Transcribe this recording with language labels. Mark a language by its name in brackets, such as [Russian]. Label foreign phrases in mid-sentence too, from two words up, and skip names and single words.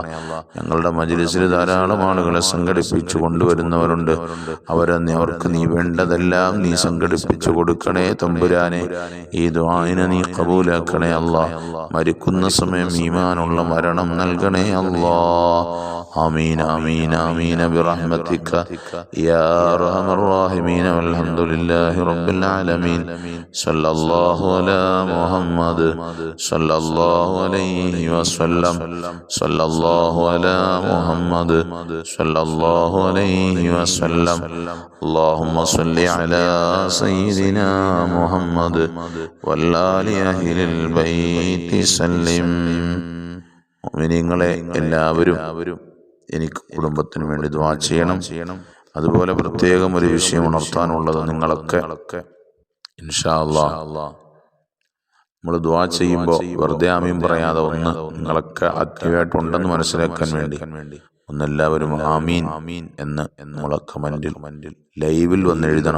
[Malayalam] ഞങ്ങളുടെ മജ്ലിസിൽ ധാരാളം ആളുകളെ സംഘടിപ്പിച്ചു കൊണ്ടുവരുന്നവരുണ്ട്. അവർക്ക് നീ വേണ്ടതെല്ലാം നീ സംഘടിപ്പിച്ചു കൊടുക്കണേ തമ്പുരാനെ. ഈ ദുആഇനെ നീ ഖബൂലാക്കണേ അല്ലാ. മരിക്കുന്ന സമയം ഈമാനുള്ള മരണം നൽകണേ അല്ലാ. [Arabic] آمين آمين آمين برحمتك يا أرحم الراحمين والحمد لله رب العالمين صلى الله على محمد صلى الله عليه وسلم صلى الله على محمد صلى الله عليه وسلم اللهم صل على سيدنا محمد والآل أهل البيت سلم. [Malayalam] മുഅ്മിനീങ്ങളെ എല്ലാവരും എനിക്ക് കുടുംബത്തിന് വേണ്ടി ദുആ ചെയ്യണം. അതുപോലെ പ്രത്യേകം ഒരു വിഷയം ഉണർത്താനുള്ളത്, നിങ്ങളൊക്കെ [Arabic] إن شاء الله [Malayalam] നമ്മൾ ദുആ ചെയ്യുമ്പോൾ വെറുതെ ആമീൻ പറയാതെ ഒന്ന് നിങ്ങളൊക്കെ ആക്റ്റീവായിട്ടുണ്ടെന്ന് മനസ്സിലാക്കാൻ വേണ്ടി ഒന്നെല്ലാവരും ആമീൻ എന്ന് നമ്മളെ കമന്റിൽ ലൈവിൽ വന്ന് എഴുതണം.